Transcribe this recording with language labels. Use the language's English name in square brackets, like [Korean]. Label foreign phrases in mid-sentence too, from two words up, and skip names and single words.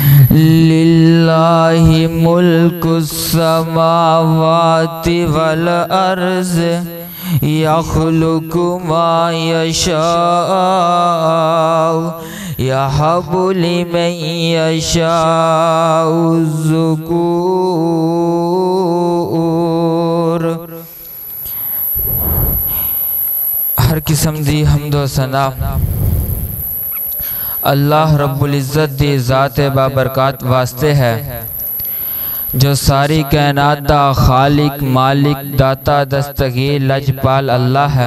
[Arabic] لله ملك السماوات والأرض يخلق ما يشاء يهب لمن يشاء الذكور. [Punjabi] ہر قسم دی حمد و ثنا اللہ [Arabic] رب العزة [Punjabi] دی ذات بابرکت واسطے ہے، جو ساری کائنات دا خالق مالک داتا دستگیر لجپال اللہ ہے.